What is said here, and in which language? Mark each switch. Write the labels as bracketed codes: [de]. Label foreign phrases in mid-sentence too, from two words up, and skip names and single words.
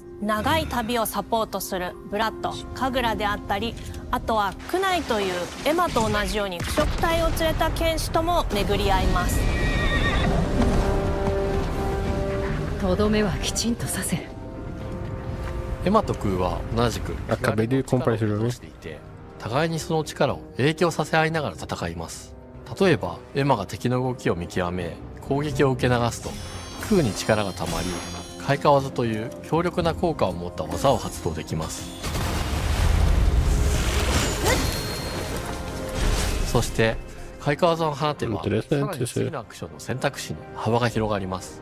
[ja] 長い旅をサポートするブラッド、カグラであったり、あとはクナイというエマと同じように腐食体を連れた剣士とも巡り合います。とどめはきちんとさせ。エマとクーは同じく [pt] Acabei de comprar esse jogo. [ja] していて、互いにその力を影響させ合いながら戦います。例えばエマが敵の動きを見極め攻撃を受け流すと、クーに力がたまり開花技という強力な効果を持った技を発動できます。そして開花技を放てばさらに次のアクションの選択肢に幅が広がります。